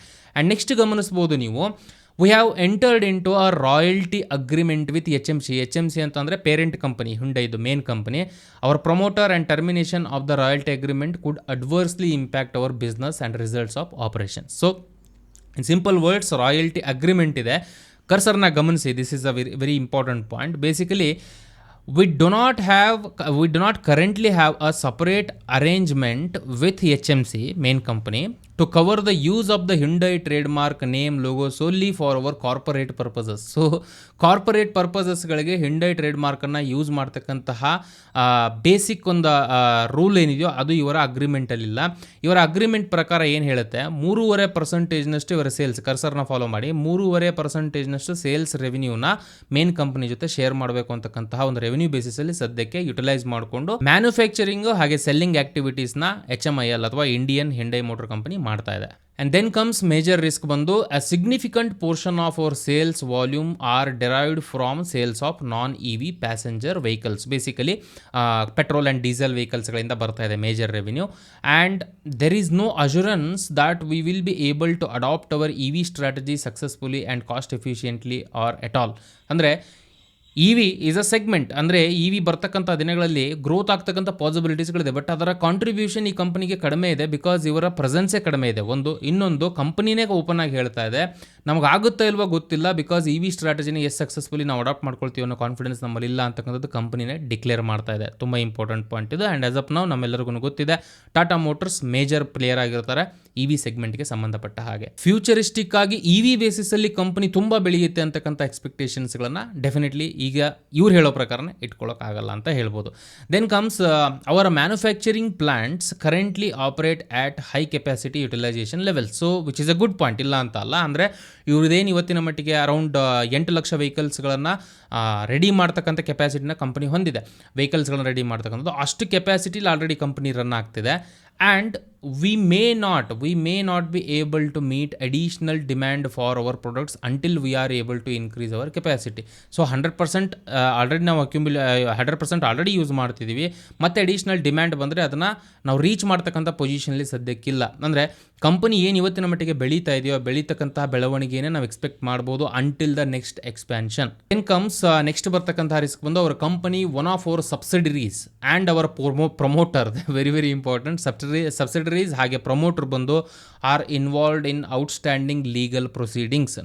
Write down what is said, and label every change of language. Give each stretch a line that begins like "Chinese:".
English: and next
Kannada: ಗಮನಿಸ್ಬೋದು ನೀವು,
English: We have entered into a royalty agreement with HMC ಅಂತಂದರೆ parent company, ಹ್ಯುಂಡೈದು main company. Our promoter and termination of the royalty agreement could adversely impact our business and results of operation. So in simple words, royalty agreement ಇದೆ.
Kannada: ಕರ್ಸರ್ನ ಗಮನಿಸಿ,
English: This is a very important point. Basically we do not currently have a separate arrangement with HMC main company to cover the use of the Hyundai trademark name logo solely for our corporate purposes.
Kannada: So corporate ಪರ್ಪಸಸ್ಗಳಿಗೆ Hyundai ಟ್ರೇಡ್ಮಾರ್ಕನ್ನು use ಮಾಡ್ತಕ್ಕಂತಹ basic ಒಂದು rule ಏನಿದೆಯೋ ಅದು ಇವರ ಅಗ್ರಿಮೆಂಟಲ್ಲಿಲ್ಲ. ಇವರ agreement ಪ್ರಕಾರ ಏನು ಹೇಳುತ್ತೆ, 3.5% ಇವರ ಸೇಲ್ಸ್, ಕರ್ಸರ್ನ ಫಾಲೋ ಮಾಡಿ, 3.5% ಸೇಲ್ಸ್ ರೆವಿನ್ಯೂನ ಮೇನ್ ಕಂಪನಿ ಜೊತೆ ಶೇರ್ ಮಾಡಬೇಕು ಅಂತಕ್ಕಂತಹ ಒಂದು ರೆವಿನ್ಯೂ ಬೇಸಿಸಲ್ಲಿ ಸದ್ಯಕ್ಕೆ ಯುಟಿಲೈಸ್ ಮಾಡಿಕೊಂಡು ಮ್ಯಾನುಫ್ಯಾಕ್ಚರಿಂಗ್ ಹಾಗೆ ಸೆಲ್ಲಿಂಗ್ ಆಕ್ಟಿವಿಟೀಸ್ನ HMIL ಅಥವಾ ಇಂಡಿಯನ್ Hyundai ಮೋಟರ್ ಕಂಪನಿ ಮಾಡ್ತಾ ಇದೆ.
English: And then comes major risk ಬಂದು, a significant portion of our sales volume are derived from sales of non-EV passenger vehicles. Basically petrol and diesel vehicles
Kannada: ಗಳಿಂದ ಬರ್ತಾ ಇದೆ
English: Major revenue. and there is no assurance that we will be able to adopt our EV strategy successfully and cost efficiently or at all. ಅಂದರೆ EV is a segment.
Kannada: ಅಂದರೆ EV ಬರ್ತಕ್ಕಂಥ ದಿನಗಳಲ್ಲಿ growth ಆಗ್ತಕ್ಕಂಥ ಪಾಸಿಬಿಲಿಟೀಸ್ಗಳಿದೆ. But ಅದರ contribution ಈ ಕಂಪನಿಗೆ ಕಡಿಮೆ ಇದೆ, ಬಿಕಾಸ್ ಇವರ ಪ್ರೆಸೆನ್ಸೇ ಕಡಿಮೆ ಇದೆ. ಇನ್ನೊಂದು ಕಂಪನಿನೇ ಓಪನ್ ಆಗಿ ಹೇಳ್ತಾ ಇದೆ, ನಮಗಾಗುತ್ತಾ ಇಲ್ವೋ ಗೊತ್ತಿಲ್ಲ, ಬಿಕಾಸ್ EV ಸ್ಟ್ರಾಟಜಿನ ಸಕ್ಸಸ್ಫುಲಿ ನಾವು ಅಡಾಪ್ಟ್ ಮಾಡ್ಕೊಳ್ತೀವಿ ಅನ್ನೋ ಕಾನ್ಫಿಡೆನ್ಸ್ ನಮ್ಮಲ್ಲಿ ಇಲ್ಲ ಅಂತಕ್ಕಂಥದ್ದು ಕಂಪನಿನೇ ಡಿಕ್ಲೇರ್ ಮಾಡ್ತಾ ಇದೆ. ತುಂಬ ಇಂಪಾರ್ಟೆಂಟ್ ಪಾಯಿಂಟ್ ಇದು. ಆ್ಯಂಡ್ ಆಸ್ ಆಫ್ ನಾವು ನಮ್ಮೆಲ್ಲರಿಗೂ ಗೊತ್ತಿದೆ, ಟಾಟಾ ಮೋಟರ್ಸ್ ಮೇಜರ್ ಪ್ಲೇಯರ್ ಆಗಿರ್ತಾರೆ EV ಸೆಗ್ಮೆಂಟ್ಗೆ ಸಂಬಂಧಪಟ್ಟ ಹಾಗೆ. ಫ್ಯೂಚರಿಸ್ಟಿಕ್ ಆಗಿ EV ಬೇಸಿಸಲ್ಲಿ ಕಂಪನಿ ತುಂಬ ಬೆಳೆಯುತ್ತೆ ಅಂತಕ್ಕಂಥ ಎಕ್ಸ್ಪೆಕ್ಟೇಷನ್ಸ್ಗಳನ್ನು ಡೆಫಿನೆಟ್ಲಿ ಈಗ ಇವ್ರು ಹೇಳೋ ಪ್ರಕಾರನೇ ಇಟ್ಕೊಳ್ಳೋಕ್ಕಾಗಲ್ಲ ಅಂತ ಹೇಳ್ಬೋದು.
English: Then comes ಅವರ manufacturing plants currently operate at high capacity utilisation level. So which is a good point,
Kannada: ಇಲ್ಲ ಅಂತ ಅಲ್ಲ. ಅಂದರೆ ಇವ್ರದ್ದೇನು ಇವತ್ತಿನ ಮಟ್ಟಿಗೆ ಅರೌಂಡ್ 8 ಲಕ್ಷ ವೆಹಿಕಲ್ಸ್ಗಳನ್ನು ರೆಡಿ ಮಾಡ್ತಕ್ಕಂಥ ಕೆಪಾಸಿಟಿನ ಕಂಪನಿ ಹೊಂದಿದೆ. ವೆಹಿಕಲ್ಸ್ಗಳನ್ನ ರೆಡಿ ಮಾಡ್ತಕ್ಕಂಥದ್ದು ಅಷ್ಟು ಕೆಪಾಸಿಟಿಲಿ ಆಲ್ರೆಡಿ ಕಂಪನಿ ರನ್ ಆಗ್ತಿದೆ.
English: And we may not be able to meet additional demand for our products until we are able to increase our capacity.
Kannada: So 100% already ನಾವು 100% ಆಲ್ರೆಡಿ ಯೂಸ್ ಮಾಡ್ತಿದ್ದೀವಿ. ಮತ್ತು additional demand ಬಂದರೆ ಅದನ್ನು ನಾವು reach ಮಾಡ್ತಕ್ಕಂಥ ಪೊಸಿಷನಲ್ಲಿ ಸದ್ಯಕ್ಕಿಲ್ಲ. ಅಂದರೆ company ಏನು ಇವತ್ತಿನ ಮಟ್ಟಿಗೆ ಬೆಳೀತಾ ಇದೆಯೋ ಬೆಳೀತಕ್ಕಂತಹ ಬೆಳವಣಿಗೆನೇ ನಾವು ಎಕ್ಸ್ಪೆಕ್ಟ್ ಮಾಡ್ಬೋದು
English: Until the next expansion. Then comes next ಬರ್ತಕ್ಕಂಥ risk ಬಂದು ಅವರ company one of our subsidiaries and our promoter, very very important, subsidiaries ಹಾಗೆ promoter ಬಂದು are involved in outstanding legal proceedings.